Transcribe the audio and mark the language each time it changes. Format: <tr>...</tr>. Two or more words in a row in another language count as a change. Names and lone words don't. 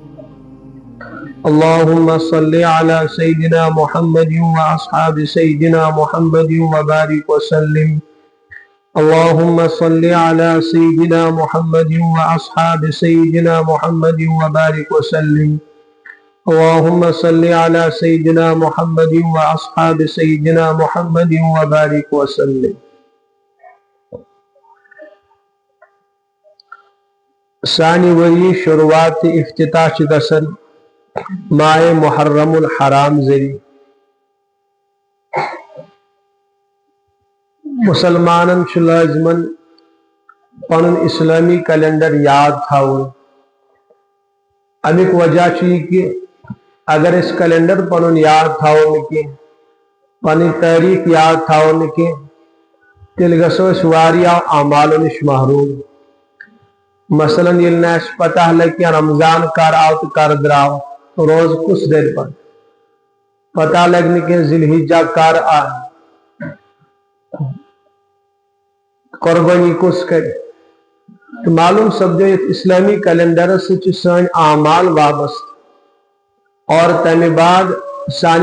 <ar>اللهم صل على سيدنا محمد وأصحاب سيدنا محمد وبارك وسلم، اللهم صل على سيدنا محمد وأصحاب سيدنا محمد وبارك وسلم، اللهم صل على سيدنا محمد وأصحاب سيدنا محمد وبارك وسلم۔</ar> <ks>ثانی وری شروعات افتتاح گسن ماہ محرم الحرام ذریعہ، مسلمانن چھ لازمن پنن اسلامی کیلنڈر یاد تھاون، امیک وجہ چھ کہ اگر اس کیلنڈر پنن یاد تھاون کی پنن تاریخ یاد تھاون کی تیل گسو اس واریاں اعمالو نش محروم۔ مثلا یلنا اس پتہ لگی رمضان کار آوت کار دراو روز کس دیر پر پتہ لگنے کے ذی الحجہ کار آ قربانی کس کر، تو معلوم سمجھو اسلامی کیلنڈر سے سان اعمال وابست، اور تیمی بعد سان</ks>